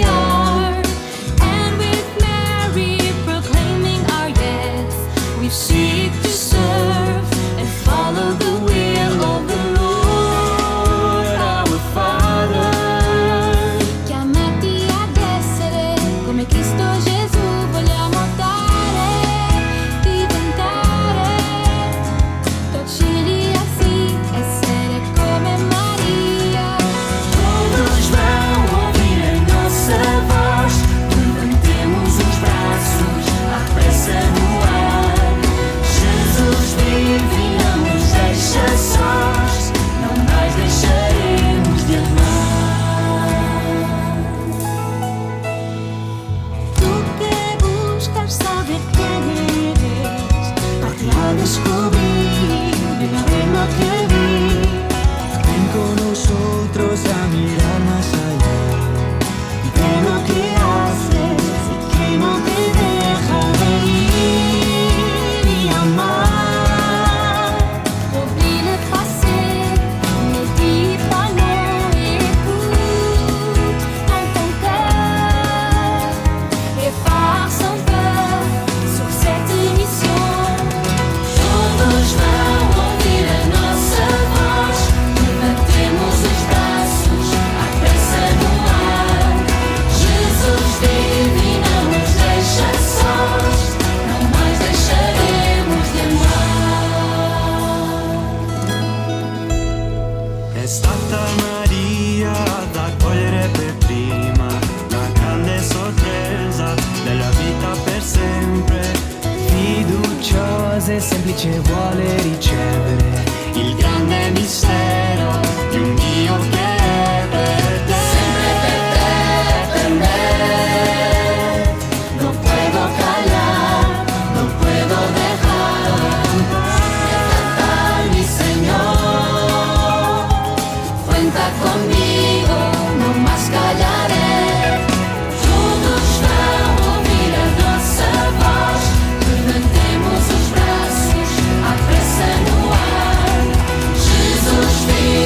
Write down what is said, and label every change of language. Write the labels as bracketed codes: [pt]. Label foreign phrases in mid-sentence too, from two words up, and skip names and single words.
[en] are, and with Mary proclaiming our yes, we seek to serve and follow the will of the Lord our Father. [it] Chiamati ad essere come Cristo Gesù, vogliamo dare, diventare docili assim, essere come Maria. [pt] Todos vão ouvir a nossa voz, levantemos os braços, à pressa no ar. Jesus vive e não nos deixa sós, não mais deixaremos de amar. [es] Tu que buscas saber quién eres, parte a descubrir de la reina que vi. Ven con nosotros a mirar más allá De lo que haces y que no te deja de ir y amar. [fr] Oublie le passé, ne dis pas non, écoute dans ton cœur et pars sans peur sur cette mission. [pt] Todos vão ouvir a nossa voz, levantemos os braços, à pressa no ar. Jesus vive e não nos deixa sós, não mais deixaremos de amar. [it] È stata Maria ad accogliere per prima la grande sorpresa della vita per sempre. Fiduciosa e semplice vuole ricevere il grande mistero di un Dio che è per te. [es] Siempre per me, no puedo callar, no puedo dejar de cantar mi Señor. Cuenta conmigo, no más callaré. [pt] Todos vão ouvir a nossa voz, levantemos os braços, à pressa no ar. Jesus vive